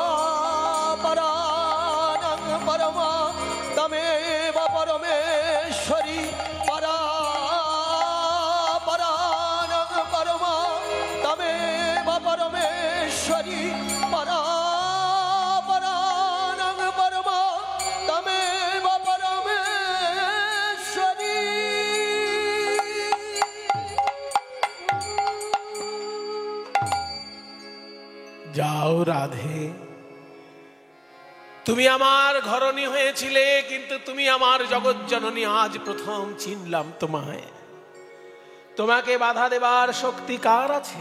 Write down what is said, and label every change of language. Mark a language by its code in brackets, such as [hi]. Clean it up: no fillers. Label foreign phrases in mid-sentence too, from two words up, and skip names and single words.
[sa] परानं परमा तमेव परमेश्वरी परानं परमा तमेव परमेश्वरी परानं परमा तमेव परमेश्वरी। [bn] যাও রাধে, তুমি আমার ঘরণী হয়েছিলে কিন্তু তুমি আমার জগৎ জননী। আজ প্রথম চিনলাম তোমায়। তোমাকে বাধা দেবার শক্তি কার আছে?